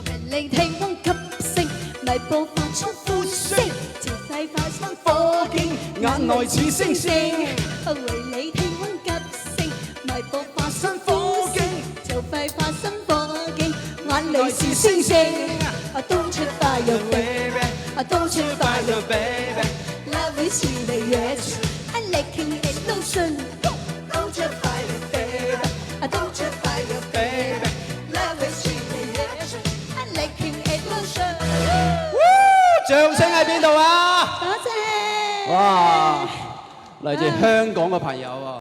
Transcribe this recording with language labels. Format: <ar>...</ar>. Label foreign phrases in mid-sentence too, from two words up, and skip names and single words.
<yue>你體溫急升，脈搏發出呼聲，潮肺發生火警，眼內似星星。為你體溫急升，脈搏發生呼聲，潮肺發生火警，眼淚是星星。</yue> <en>Don't you fire baby, don't you fire baby, love is in the air, I'm licking it lotion. Don't you fire baby, don't you fire baby, love is in the air, I'm licking it lotion.</en> <yue>掌聲喺邊度啊？多謝。哇！嚟自香港嘅朋友啊！</yue>